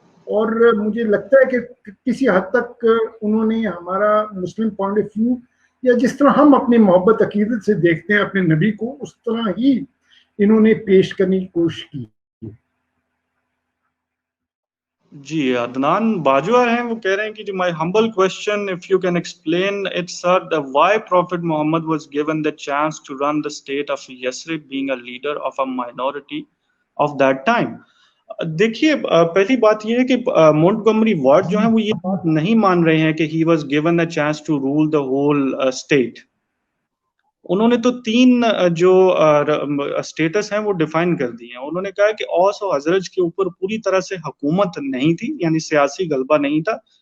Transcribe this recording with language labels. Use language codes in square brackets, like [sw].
[ur] اور مجھے لگتا ہے کہ کسی حد تک انہوں نے ہمارا مسلم پوائنٹ آف ویو یا جس طرح ہم اپنی محبت عقیدت سے دیکھتے ہیں اپنے نبی کو اس طرح ہی انہوں نے پیش کرنے کی کوشش کی. جی عدنان باجوہ ہیں، وہ کہہ رہے ہیں کہ [en] my humble question, if you can explain it sir, why Prophet Muhammad was given the chance to run the state of Yasrib being a leader of a minority of that time. [ur] دیکھیے پہلی بات یہ ہے کہ Montgomery ward جو ہیں وہ یہ بات نہیں مان رہے ہیں کہ [en] he was given a chance to rule the whole state. [ur] انہوں نے تو تین جو اسٹیٹس ہیں وہ ڈیفائن کر دی ہیں. انہوں نے کہا کہ اوس و خزرج کے اوپر پوری طرح سے حکومت نہیں تھی، یعنی سیاسی غلبہ نہیں تھا.